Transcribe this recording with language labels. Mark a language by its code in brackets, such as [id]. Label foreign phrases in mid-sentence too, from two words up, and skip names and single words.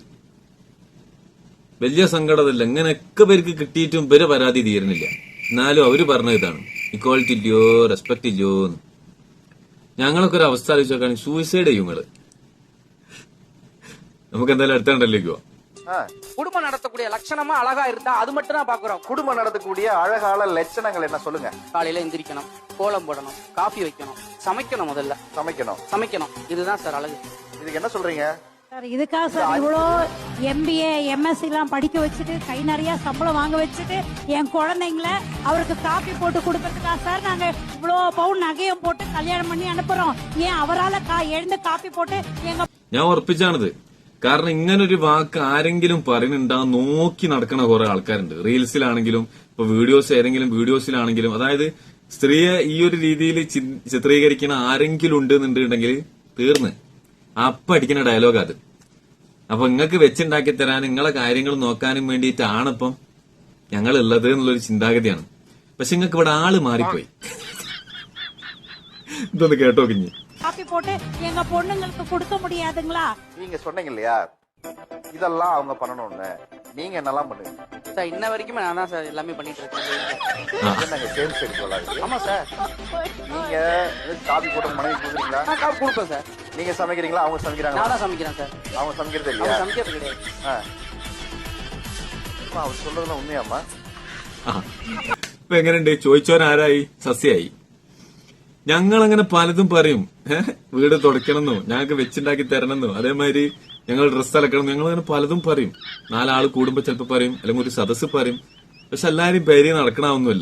[ml] വലിയ സങ്കടമല്ല. ഇങ്ങനെയൊക്കെ പേർക്ക് കിട്ടിയിട്ടും ഇവരെ പരാതി തീരുന്നില്ല. എന്നാലും അവര് പറഞ്ഞ ഇതാണ്, ഇക്വാളിറ്റി ഇല്ലയോ, റെസ്പെക്ട് ഇല്ലയോ എന്ന്. ഞങ്ങളൊക്കെ ഒരു അവസ്ഥ ആലോചിച്ച് നോക്കുകയാണെങ്കിൽ സൂയിസൈഡ് ചെയ്യും നിങ്ങള്. നമുക്ക് എന്തായാലും അടുത്ത കണ്ടല്ലേക്ക് പോവാം. [ta] குடும்பம் நடத்தக்கூடிய லட்சணமா அழகா இருந்தா அது மட்டும் தான் பாக்குறோம். குடும்பம் நடத்தக்கூடிய அழகால லட்சணங்கள் என்ன சொல்லுங்க? காலையில எந்திரிக்கணும், கோலம் போடணும், காஃபி வைக்கணும், சமைக்கணும், முதல்ல சமைக்கணும். இதுதான் சார் அழகு. இதுக்கு என்ன சொல்றீங்க சார்? இதுக்காக சார் இவ்வளோ MBA MSc எல்லாம் படிக்க வச்சுட்டு கை நிறைய சம்பளம் வாங்க வச்சுட்டு என் குழந்தைங்கள அவருக்கு காஃபி போட்டு கொடுக்கறதுக்கா சார் நாங்க இவ்வளோ பவுன் நகையும் போட்டு கல்யாணம் பண்ணி அனுப்புறோம். ஏன் அவரால் எழுந்து காஃபி போட்டு எங்க [ml] ഞാൻ ഉറപ്പിച്ചാണിത്. കാരണം ഇങ്ങനൊരു വാക്ക് ആരെങ്കിലും പറയുന്നുണ്ടാവും നോക്കി നടക്കണ കുറെ ആൾക്കാരുണ്ട്. റീൽസിലാണെങ്കിലും ഇപ്പൊ ഏതെങ്കിലും വീഡിയോസിലാണെങ്കിലും. അതായത് സ്ത്രീയെ ഈ ഒരു രീതിയിൽ ചിത്രീകരിക്കുന്ന ആരെങ്കിലും ഉണ്ട് എന്നുണ്ടെങ്കിൽ തീർന്ന് അപ്പൊ അടിക്കുന്ന ഡയലോഗ് അത്. അപ്പൊ നിങ്ങൾക്ക് വെച്ചുണ്ടാക്കി തരാൻ നിങ്ങളെ കാര്യങ്ങൾ നോക്കാനും വേണ്ടിയിട്ടാണ് ഇപ്പം ഞങ്ങൾ ഉള്ളത് എന്നുള്ളൊരു ചിന്താഗതിയാണ്. പക്ഷെ നിങ്ങൾക്ക് ഇവിടെ ആള് മാറിപ്പോയി. ഇതൊന്ന് കേട്ടോ കിഞ്ഞി. [ta] காபி போட்டு எங்க பொண்ணுங்களுக்கு கொடுக்க முடியாதுங்களா? நீங்க சொன்னீங்க இல்லையா இதெல்லாம் அவங்க பண்ணணும்னு, நீங்க என்னெல்லாம் பண்ணுங்க சார்? இன்ன வரைக்கும் நான் தான் சார் எல்லாமே பண்ணிட்டு இருக்கேன். நாங்க சேல்ஸ் எடுக்கலாம். ஆமா சார். நீங்க காபி போட்டு மனைவி கொடுக்குறீங்களா? நான் காபி கொடுப்பேன் சார். நீங்க சமைக்கிறீங்களா அவங்க சமைக்கிறாங்களா? நான் தான் சமைக்கிறேன் சார். அவங்க சமைக்கிறது அவங்க இல்லையா? சமைக்கிறது கிடையாது. அவர் சொல்றதெல்லாம் உண்மையாமா? [ml] ഇപ്പൊ എങ്ങനെയുണ്ട്? ചോദിച്ചവരാരായി? സസ്യായി. ഞങ്ങളങ്ങനെ പലതും പറയും. വീട് തുടയ്ക്കണമെന്നോ, ഞങ്ങൾക്ക് വെച്ചുണ്ടാക്കി തരണമെന്നോ, അതേമാതിരി ഞങ്ങൾ ഡ്രസ്സ് അലക്കണം, ഞങ്ങളങ്ങനെ പലതും പറയും. 4 ആള് കൂടുമ്പോ ചിലപ്പോ പറയും, അല്ലെങ്കിൽ ഒരു സദസ്സ് പറയും. പക്ഷെ എല്ലാരും പേര് നടക്കണമൊന്നുമില്ല.